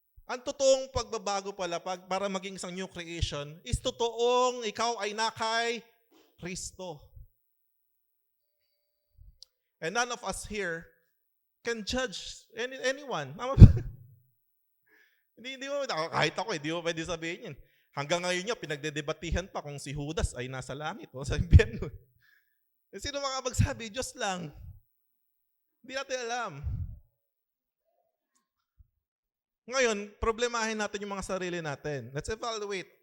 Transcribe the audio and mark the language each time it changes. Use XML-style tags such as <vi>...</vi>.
<tl>Ang totoong pagbabago pala para maging isang</tl> <en>new creation</en> <tl>is totoong ikaw ay nakay Kristo.</tl> <en>And none of us here can judge anyone.</en> <tl>Hindi mo, kahit ako, hindi mo pwede sabihin yun. Hanggang ngayon niya, pinagdedebatihan pa kung si Judas ay nasa langit o sa impyerno. Sino makapagsabi? Diyos lang. Hindi natin alam. Ngayon, problemahin natin yung mga sarili natin.</tl> <en>Let's evaluate.</en>